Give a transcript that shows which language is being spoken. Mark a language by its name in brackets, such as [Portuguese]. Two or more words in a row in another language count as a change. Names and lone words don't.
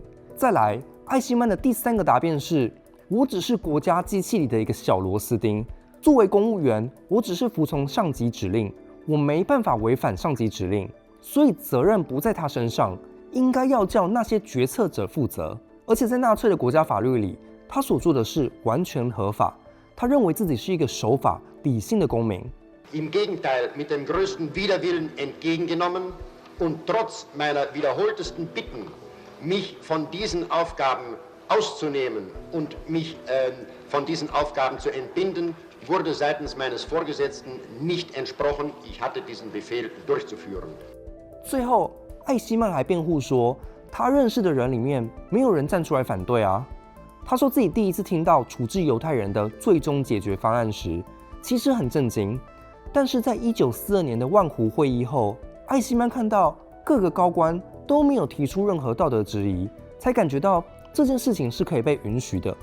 [Chinese] 再來，艾希曼的第3個答辯是：我只是國家機器裡的一個小螺絲釘，作為公務員，我只是服從上級指令，我沒辦法違反上級指令，所以責任不在他身上，應該要叫那些決策者負責。而且在納粹的國家法律裡，他所做的事完全合法。他認為自己是一個守法、理性的公民。 [German] Im Gegenteil, mit dem größten Widerwillen entgegengenommen und trotz meiner wiederholtesten Bitten, mich von diesen Aufgaben auszunehmen und mich von diesen Aufgaben zu entbinden, wurde seitens meines Vorgesetzten nicht entsprochen. Ich hatte diesen Befehl durchzuführen. [Chinese] 最後，艾希曼還辯護說，他認識的人裡面沒有人站出來反對啊。他說自己第一次聽到處置猶太人的最終解決方案時，其實很震驚。但是在1942年的萬湖會議後，艾希曼看到各個高官都沒有提出任何道德質疑，才感覺到這件事情是可以被允許的。